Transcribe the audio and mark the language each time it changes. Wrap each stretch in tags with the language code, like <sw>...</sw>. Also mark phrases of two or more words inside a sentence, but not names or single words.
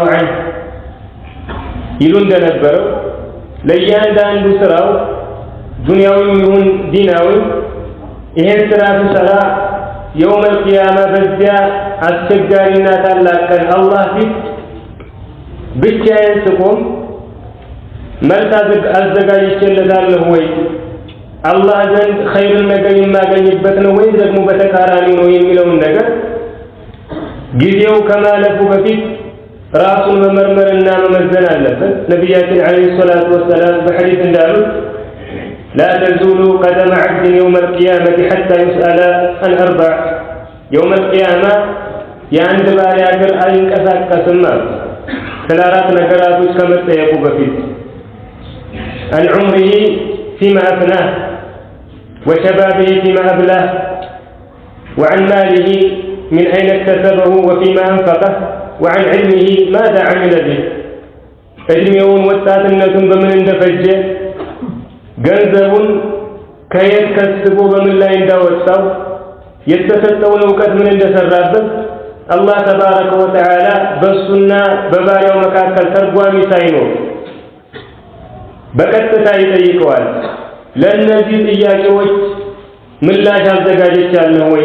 <am>ዐንሁ ይሉ እንደነበረው ለእያንዳንዱ ስራው ዱንያዊም ይሁን ዲናዊ ይሄን ስራ ሲሰራ</am> <ar>يوم القيامة</ar> <am>በዚያ አስቸጋሪና ታላቅ ቀን አላህ ፊት ብቻዬን ስቆም መልስ አዘጋጅቼለታለሁ ወይ አላህ ዘንድ ኸይርን ነገር የማገኝበት ነው ወይ ደግሞ በተቃራኒ ነው የሚለውን ነገር ጊዜው ከማለፉ በፊት ራሱን መመርመርና መመዘን አለበት። ነቢያችን</am> <ar>عليه الصلاة والسلام</ar> <am>በሐዲስ እንዳሉት</am> <ar>لا تزول قدم عبد يوم القيامة حتى يسأل عن 4 يوم القيامة</ar> <am>የአንድ ባሪያ እግር አይንቀሳቀስም ስለ 4 ነገራቶች ከመጠየቁ በፊት</am> <ar>عن عمره فيما أفناه وشبابه فيما أبلاه وعن ماله من أين اكتسبه وفيما أنفقه وعن علمه ماذا عمل به</ar> <am>ዕድሜውን ወጣትነቱን በምን እንደፈጀ ገንዘቡን ከየት ከስቦ በምን ላይ እንዳወጣው የተሰጠውን ዕውቀት ምን እንደሰራበት አላህ</am> <ar>تبارك وتعالى</ar> <am>በሱና በባሪያው መካከል ተርጓሚ ሳይኖር በቀጥታ ይጠይቀዋል። ለእነዚህ ጥያቄዎች ምላሽ አዘጋጅቻለሁ ወይ?</am>